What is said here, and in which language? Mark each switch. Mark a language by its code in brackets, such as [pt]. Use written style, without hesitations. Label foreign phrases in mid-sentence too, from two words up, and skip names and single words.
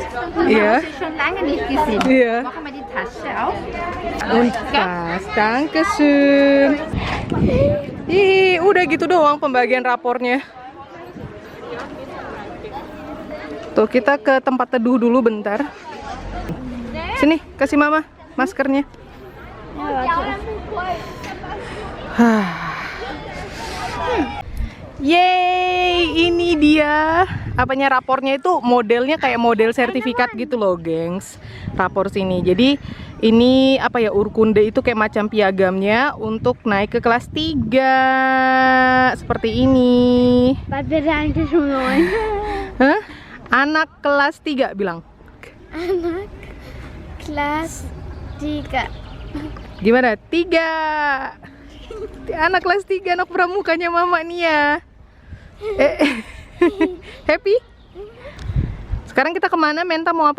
[de] Ja. Hast du schon lange nicht gesehen. Ja. Mach mal die Tasche auf. Und tas, dankeschön. [id] Ih, udah gitu doang pembagian rapornya. Tuh, kita ke tempat teduh dulu bentar. Sini, kasih mama maskernya. Yeay, ini dia. Apanya rapornya itu modelnya kayak model sertifikat gitu loh, gengs. Rapor sini. Jadi ini apa ya, urkunde itu kayak macam piagamnya untuk naik ke kelas 3. Seperti ini. [de] Was wird eigentlich schon neu? [id] Hah? Anak kelas 3 bilang. Anak kelas 3. Gimana? 3. Anak kelas 3, anak pramukanya mama nih ya. Happy? Sekarang kita kemana? Menta mau apa?